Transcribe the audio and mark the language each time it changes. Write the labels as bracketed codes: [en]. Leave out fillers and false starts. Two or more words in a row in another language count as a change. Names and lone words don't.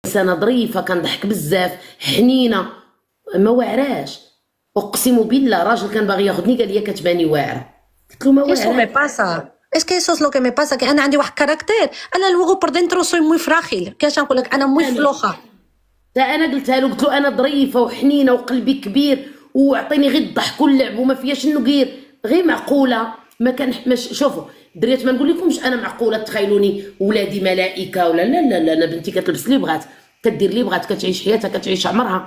[ar] انسانه ظريفه كنضحك بزاف حنينه ما واعراش. اقسم بالله راجل كان باغي ياخذني قال لي كتباني واعره. قلت له ما [es] Eso me [ar] واعره. [es] pasa. Es que eso es lo que me pasa, que [ar] انا عندي واحد كاركتير. [es] انا luego por dentro soy muy frágil. [ar] كاش نقول لك انا [es] muy floja. [ar] تا انا قلتها له قلت له انا ظريفه وحنينه وقلبي كبير وعطيني غير الضحك واللعب وما فياش النقير غير معقوله. ما كان شوفوا دريت ما نقول لكمش انا معقوله تخيلوني ولادي ملائكه ولا لا لا لا. انا بنتي كتلبس اللي بغات كدير اللي بغات كتعيش حياتها كتعيش عمرها.